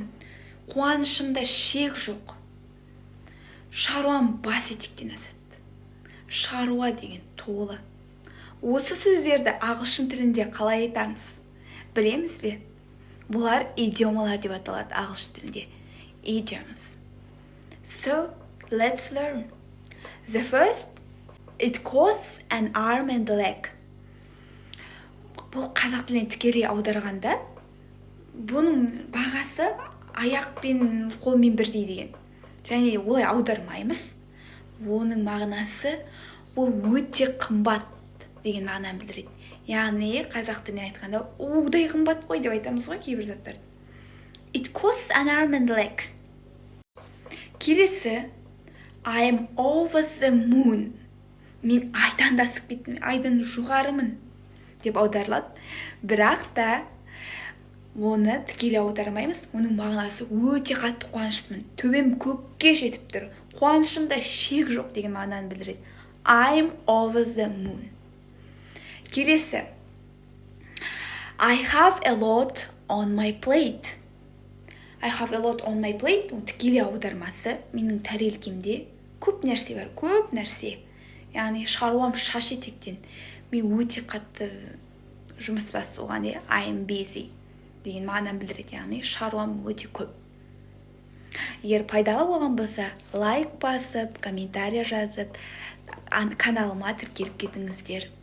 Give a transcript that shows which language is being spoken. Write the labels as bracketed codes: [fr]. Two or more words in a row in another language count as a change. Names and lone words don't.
[kk] Қуанышымда шек жоқ. Шаруам бас етектен асады. Шаруа деген толы. Осы сөздерді ағылшын тілінде қалай айтамыз? Білеміз бе? Бұлар идиомалар деп аталады ағылшын тілінде. [en] Idioms. So, let's learn. The first, it costs an arm and a leg. [kk] Бұл қазақ тіліне тікелей аударғанда, бұның бағасы аяқ пен қолмен бірдей деген. Және олай аудармаймыз. Оның мағынасы бұл өте қымбат деген мағынаны білдіреді. Яғни қазақ тіліне айтқанда удай қымбат қой деп айтамыз ғой кейбір заттарды. [en] It costs an arm and a leg. Келесі, I'm over the moon. [kk] Мен айдан да асып кеттім, айдан жоғарымын деп аударылады. Бірақ та оны тікелей аудармаймыз. Оның мағынасы өте қатты қуаныштымын. Төбем көкке жетіп тұр. Қуанышымда шек жоқ деген мағынаны білдіреді. [en] I'm over the moon. Келесі, I have a lot on my plate. I have a lot on my plate. [kk] Тікелей аудармасы менің тәрелкемде көп нәрсе бар, көп нәрсе. Яғни шаруам шаш етектен. Мен өте қатты жұмыс басы оған де [en] I'm busy [kk] деген мағынаны білдіреді. Яғни шаруам өте көп. Егер пайдалы болған болса, лайк басып, комментарий жазып, каналыма тіркеліп кетіңіздер.